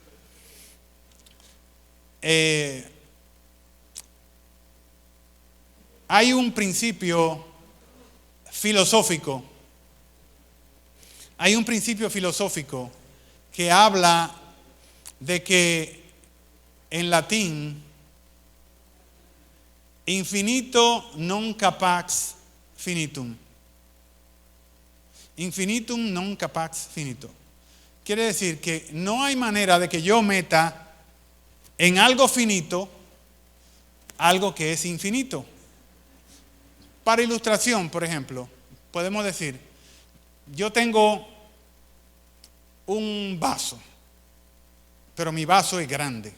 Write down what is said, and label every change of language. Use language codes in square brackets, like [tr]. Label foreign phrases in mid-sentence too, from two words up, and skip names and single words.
[es] Hay un principio filosófico. Hay un principio filosófico que habla de que en latín [la] infinito non capax finitum. Infinitum non capax finito. [es] Quiere decir que no hay manera de que yo meta en algo finito algo que es infinito. Para ilustración, por ejemplo, podemos decir, yo tengo un vaso, pero mi vaso es grande.